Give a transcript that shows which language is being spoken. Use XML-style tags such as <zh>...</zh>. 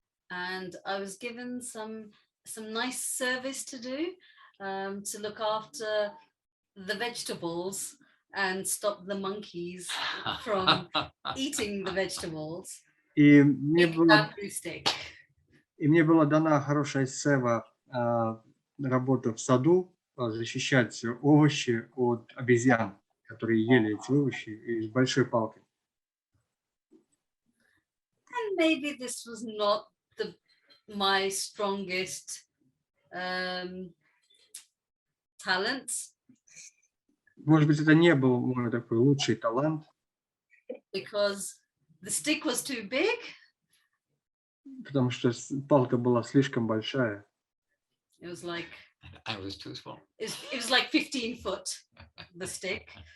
<en>And I was given some nice service to do, to look after the vegetables and stop the monkeys from eating the vegetables.</en> <ru>И мне была</ru> <en>Bamboo stick.</en> <ru>дана хорошая сева, работа в саду, защищать овощи от обезьян, которые ели эти овощи, и с большой палкой.</ru> <en>And maybe this was not my strongest talent.</en> <ru>Может быть, это не был мой такой лучший талант.</ru> <en>Because the stick was too big.</en> <ru>Потому что палка была слишком большая.</ru> <en>It was like I was too small. It was like 15 foot, the stick.</en>